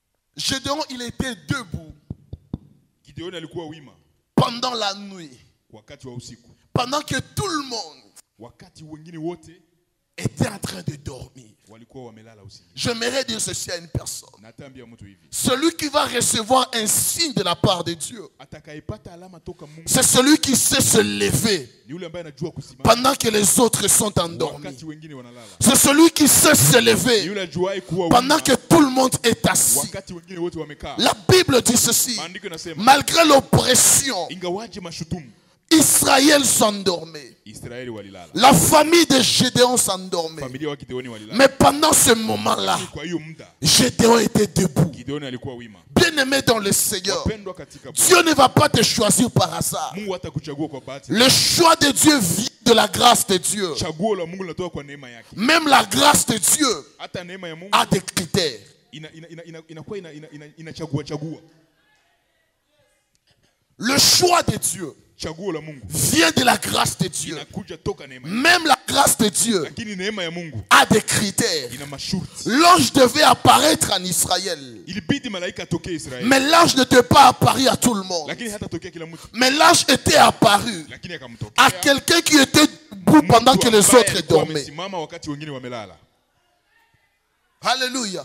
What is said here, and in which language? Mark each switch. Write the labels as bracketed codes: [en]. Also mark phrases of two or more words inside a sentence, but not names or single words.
[fr] Gédéon, il était debout [sw] Gideoni alikuwa wima [fr] pendant la nuit, [sw] wakati wa usiku, [fr] pendant que tout le monde [sw] wakati wengine wote [fr] était en train de dormir. [sw] walikuwa wamelala usingizi. [fr] J'aimerais dire ceci à une personne. [sw] Natambia mtu hivi, [fr] Celui qui va recevoir un signe de la part de Dieu, [sw] atakayepata alama toka Mungu [fr] c'est celui qui sait se lever [sw] ni yule ambaye anajua kusimama [fr] pendant que les autres sont endormis. [sw] wakati wengine wanalala. [fr] C'est celui qui sait se [sw] Ni [fr] lever [sw] yule ajuaye kuwa [fr] pendant [sw] wima [fr] que tout le monde est assis. [sw] wakati wengine wote wamekaa. [fr] La Bible dit ceci. [sw] Maandiko yanasema [fr] Malgré l'oppression, [sw] ingawaje mashutumu, [fr] Israël s'endormait. [sw] Israeli walilala. [fr] La famille de Gédéon s'endormait. [sw] Familia wa Gideoni walilala. [fr] Mais pendant ce moment-là, [sw] Kwa hiyo muda [fr] Gédéon était debout. [sw] Gideoni alikuwa wima. [fr] Bien-aimé dans le Seigneur, [sw] Wapendwa katika Bwana, [fr] Dieu ne va pas te choisir par hasard. [sw] Mungu hatakuchagua kwa bahati. [fr] Le choix de Dieu vient de la grâce de Dieu. [sw] Chaguo la Mungu linatoka kwa neema yake. [fr] Même la grâce de Dieu [sw] Hata neema ya Mungu [fr] a des critères. [sw] inakuwa inachagua chagua. [fr] Le choix de Dieu [sw] Chaguo la Mungu [fr] vient de la grâce de Dieu. [sw] inakuja toka neema. [fr] Même la grâce de Dieu [sw] Lakini neema ya Mungu [fr] a des critères. [sw] ina masharti. [fr] L'ange devait apparaître en Israël. [sw] Ilibidi malaika atokee Israeli. [fr] Mais l'ange n'était pas apparu à tout le monde. [sw] Lakini hata tokea kila mtu. [fr] Mais l'ange était apparu [sw] Lakini akamtokea [fr] à quelqu'un qui était debout pendant que les autres dormaient. [sw] Wamesimama wakati wengine wamelala. [fr] Alléluia.